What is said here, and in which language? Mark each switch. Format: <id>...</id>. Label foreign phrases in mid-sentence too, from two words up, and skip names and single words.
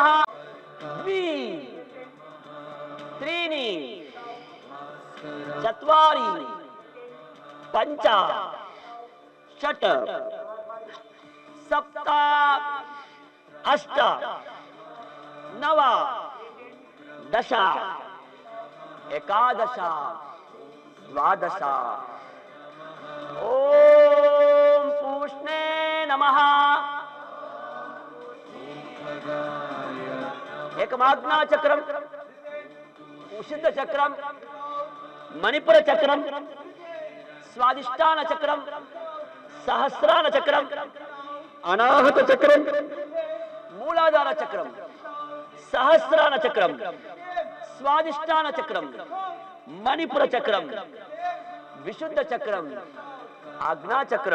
<sa>द्वि, त्रीणि, चत्वारि, पंच, षट्, सप्त, अष्ट, नव, दश, एकादश, द्वादश. ओम पूष्णे నమః. ఏకమాజ్ఞా చక్రం, ఉషిత చక్రం, మణిపుర చక్రం, స్వాదిష్టాన చక్రం, సహస్రాన చక్రం, అనాహత చక్రం, మూలాధార చక్రం, సహస్రాన చక్రం, స్వాదిష్టాన చక్రం, మణిపుర చక్రం, విశుద్ధ చక్రం, ఆజ్ఞా చక్రం.</sa>